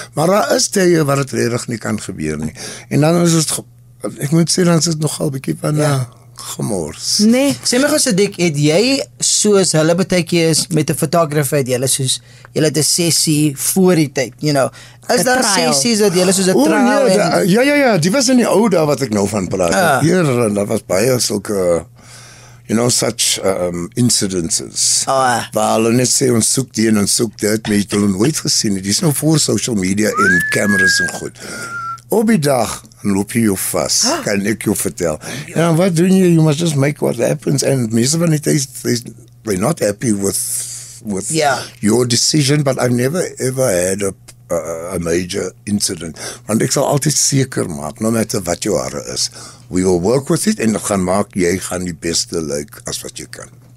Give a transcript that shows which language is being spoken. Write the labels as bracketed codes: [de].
[af] Maar daar is tye waar dit regtig nie kan gebeur nie. En dan is dit, ek moet sê, dan is dit nogal 'n bietjie van gemors. Nee. Sê my gou Sadiq, het jy soos hulle baie keer is met 'n fotograaf, het julle soos julle het 'n sessie voor die tyd, you know. Is daar sessies dat julle soos 'n trial en Ja, die was in die ou dae wat ek nou van praat. Hier, daar was baie sulke such incidences. Waar hulle net sê, ons soek die en ons soek dit, maar jy het hulle nooit gesien. Die is nou voor social media en cameras en goed. Op die dag loop jy jou vas, kan ek jou vertel. En wat doen jy? [en] You must just make what happens. And [af] meeste van die tyd, [en] they're not happy with your decision, but I've never ever had a major incident. [af] Want ek sal altyd seker maak, [en] no matter [af] wat jou hare is, [en] we will work with it [af] en gaan maak, jy gaan die beste lyk as wat jy kan.